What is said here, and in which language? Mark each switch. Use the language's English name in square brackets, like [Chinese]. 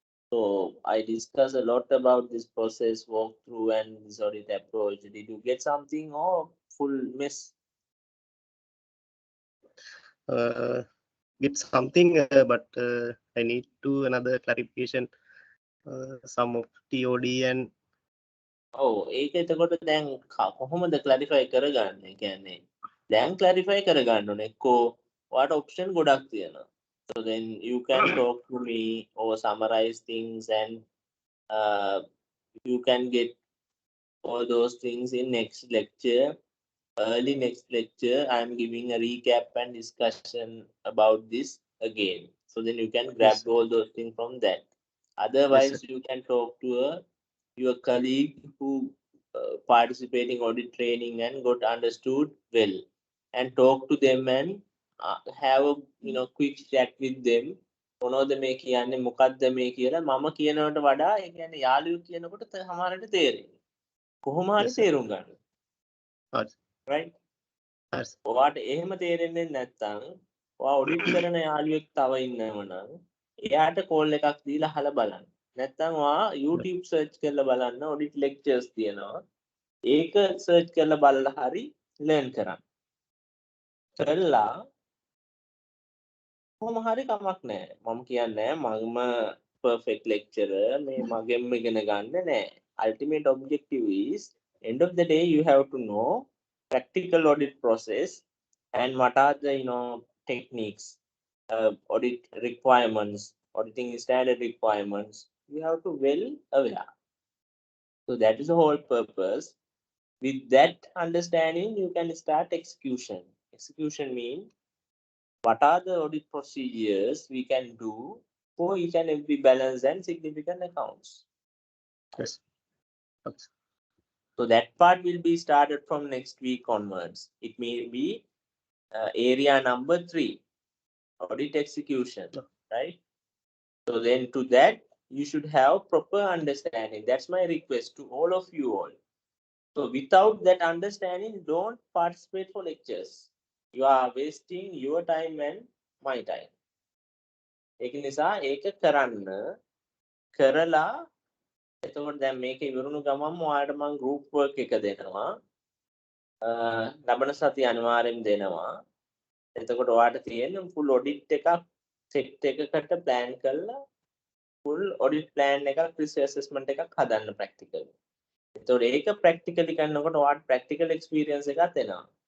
[English] So I discussed a lot about this process, walkthrough, and this audit approach. Did you get something or full mess? Get something, but I need to another clarification. Some of TOD and [Sinhala] ඔව් ඒක එතකොට දැන් කොහොමද clarify කරගන්නේ? කියන්නේ දැන් clarify කරගන්න ඕනේ. එක්කෝ [English] what option [Sinhala] ගොඩක් තියෙනවා. [English] So then you can talk to me or summarize things, and you can get all those things in next lecture. Early next lecture, I am giving a recap and discussion about this again. So then you can grab yes, all those things from that. yes, Otherwise, sir. you can talk to your colleague who participating audit training and got understood well, and talk to them and have a quick chat with them. [Sinhala] මොනවද මේ කියන්නේ මොකක්ද මේ කියලා මම කියනවට වඩා ඒ කියන්නේ යාළුවෝ කියනකොට සමහරට තේරෙන්නේ. කොහොම හරි [English] Yes, sir. [Sinhala] තේරුම් ගන්න. [English] Yes, right? yes, [Sinhala] ඔයාට එහෙම තේරෙන්නේ නැත්නම් ඔයා ඔඩිට් කරන යාළුවෙක් තව ඉන්නව නම් එයාට කෝල් එකක් දීලා අහලා බලන්න. නැත්නම් ඔයා YouTube search කරලා බලන්න ඔඩිට් lectures තියෙනවා. ඒක search කරලා බලලා හරි learn කරන්න. කරලා කොහොම හරි කමක් නැහැ. මම කියන්නේ මම [English] perfect lecturer [Sinhala] මේ මගෙන් ඉගෙන ගන්න නෑ. [English] Ultimate objective is end of the day you have to know practical audit process and what are the techniques, audit requirements, auditing standard requirements. You have to well aware. So that is the whole purpose. With that understanding, you can start execution. Execution means what are the audit procedures we can do for each and every balance and significant accounts. yes. Okay. So that part will be started from next week onwards. It may be area number 3, audit execution, right? So then to that, you should have proper understanding. That's my request to all of you all. So without that understanding, don't participate for lectures. You are wasting your time and my time. [Sinhala] ඒක නිසා ඒක කරන්න කරලා එතකොට දැන් මේක ඉවරුණු ගමන් ඔයාලට මම group work එක දෙනවා. ලබන සතිය අනිවාර්යෙන් දෙනවා. එතකොට ඔයාලට තියෙන full audit එකක් set එකකට plan කරලා full audit plan එකක් risk assessment එකක් හදන්න practical. එතකොට ඒක practically කරනකොට ඔයාලට practical experience එකක් එනවා.